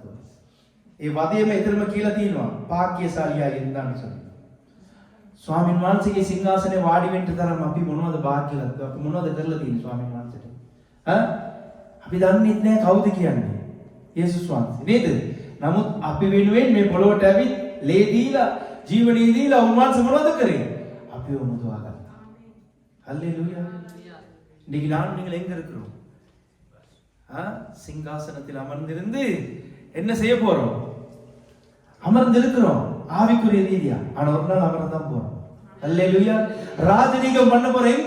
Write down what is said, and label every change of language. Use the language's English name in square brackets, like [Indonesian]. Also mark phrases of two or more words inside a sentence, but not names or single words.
[Sinhala] ඒ වදයේම ඊතරම කියලා තියෙනවා වාක්‍යශාලියා ඉඳන් ස්වාමීන් වහන්සේගේ සිංහාසනේ වාඩි වෙන්න තරම් අපි මොනවද වාක්‍යලත්ව අපි මොනවද කරලා තියෙන්නේ ස්වාමීන් වහන්සේට? අපි දන්නේ නැහැ කවුද කියන්නේ. යේසුස් වහන්සේ නේද? නමුත් අපි වෙනුවෙන් මේ පොළොවට ඇවිත් ලේ දීලා ජීවණී දීලා උන්වහන්සේ මොනවද කරේ? අපිව මුදවා ගත්තා. [Tamil] ஹல்லேலூயா. இன்னைக்கு நான் நீங்கள் எங்க இருக்கிறோம்? சிங்காசனத்தில் அமர்ந்திருந்து என்ன செய்ய போறோம்? அமர்ந்திருக்கிறோம் ஆவிக்குரிய ரீதியா. ஆனா ஒரு நாள் அமர்ந்தான் போறோம். ஹல்லேலூயா. ராஜரீகம் பண்ண போறோம் எங்க?